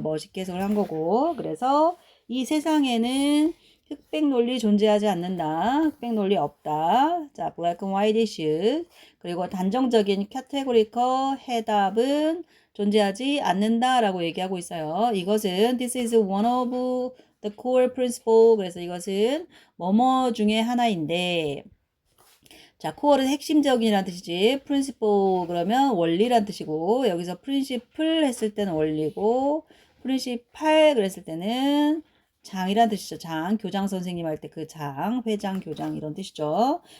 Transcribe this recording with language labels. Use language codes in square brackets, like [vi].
[ko] 멋있게 해석을 한 거고 그래서 이 세상에는 흑백 논리 존재하지 않는다. 흑백 논리 없다. 자, [en] black and white issue. [ko] 그리고 단정적인 categorical 해답은 존재하지 않는다라고 얘기하고 있어요. 이것은 [en] this is one of the core principle. [ko] 그래서 이것은 뭐뭐 중에 하나인데 자, core는 핵심적인이라는 뜻이지. principle 그러면 원리란 뜻이고 여기서 principle 했을 때는 원리고 principal 그랬을 때는 장이란 뜻이죠. 장, 교장 선생님 할 때 그 장, 회장, 교장 이런 뜻이죠.